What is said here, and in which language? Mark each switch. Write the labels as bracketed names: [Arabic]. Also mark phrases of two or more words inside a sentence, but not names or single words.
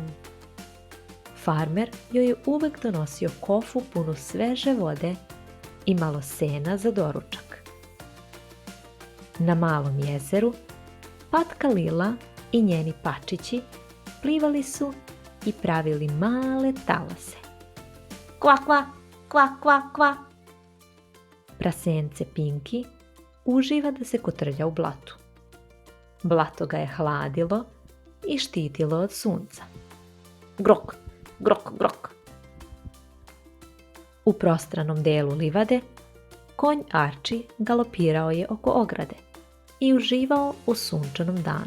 [Serbian] Farmer joj je uvek donosio kofu punu sveže vode i malo sena za doručak. Na malom jezeru patka Lila i njeni pačići plivali su i pravili male talase. Kva, kva, kva, kva, kva. Prasence Pinki uživa da se kotrlja u blatu. Blato ga je hladilo i štitilo od sunca. Grok, grok, grok. U prostranom delu livade konj Arči galopirao je oko ograde i uživao u sunčanom danu.